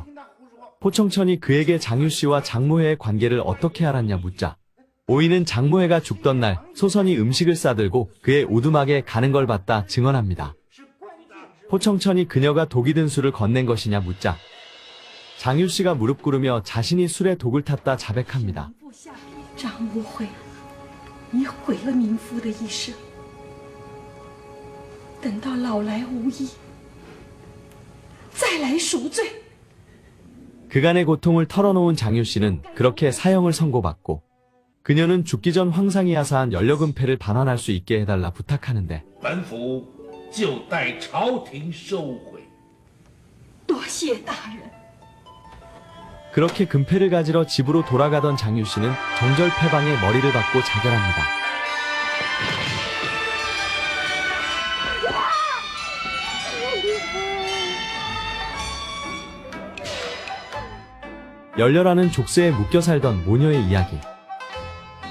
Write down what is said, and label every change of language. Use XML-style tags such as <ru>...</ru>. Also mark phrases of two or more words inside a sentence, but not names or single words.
<ko>포청천이 그에게 장유씨와 장모회의 관계를 어떻게 알았냐 묻자 오인은 장모회가 죽던 날 소선이 음식을 싸들고 그의 오두막에 가는 걸 봤다 증언합니다. 포청천이 그녀가 독이 든 술을 건넨 것이냐 묻자 장유씨가 무릎 꿇으며 자신이 술에 독을 탔다 자백합니다.</ko> <zh>张无悔，你毁了民夫的一生。等到老来无益，再来赎罪。</zh> <ko>그간의 고통을 털어놓은 장유씨는 그렇게 사형을 선고받고 그녀는 죽기 전 황상이 하사한 연료금패를 반환할 수 있게 해달라 부탁하는데</ko> <zh>本府就待朝廷收回。多谢大人。</zh> <ko>그렇게 금패를 가지러 집으로 돌아가던 장유씨는 정절패방에 머리를 박고 자결합니다. 열렬하는 족쇄에 묶여 살던 모녀의 이야기.</ko>